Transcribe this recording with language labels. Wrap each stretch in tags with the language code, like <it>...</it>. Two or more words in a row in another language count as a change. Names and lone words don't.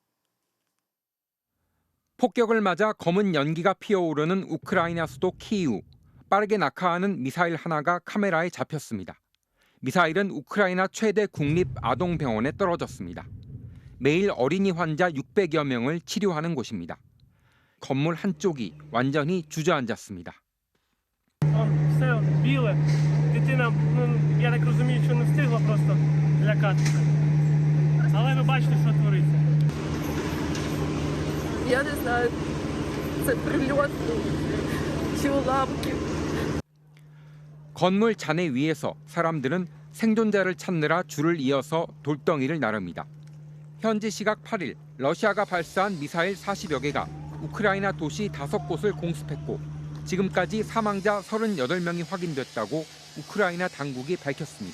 <ko>폭격을 맞아 검은 연기가 피어오르는 우크라이나 수도 키이우. 빠르게 낙하하는 미사일 하나가 카메라에 잡혔습니다. 미사일은 우크라이나 최대 국립 아동병원에 떨어졌습니다. 매일 어린이 환자 600여 명을 치료하는 곳입니다. 건물 한쪽이 완전히 주저앉았습니다.</ko> <uk>Все біле. Дитина, я так розумію, що не встигла просто лякатися. Але ви бачите, що твориться. Я не знаю, це прильот чи уламки.</uk> <ko>건물 잔해 위에서 사람들은 생존자를 찾느라 줄을 이어서 돌덩이를 나릅니다. 현지 시각 8일 러시아가 발사한 미사일 40여 개가 우크라이나 도시 5곳을 공습했고 지금까지 사망자 38명이 확인됐다고 우크라이나 당국이 밝혔습니다.</ko>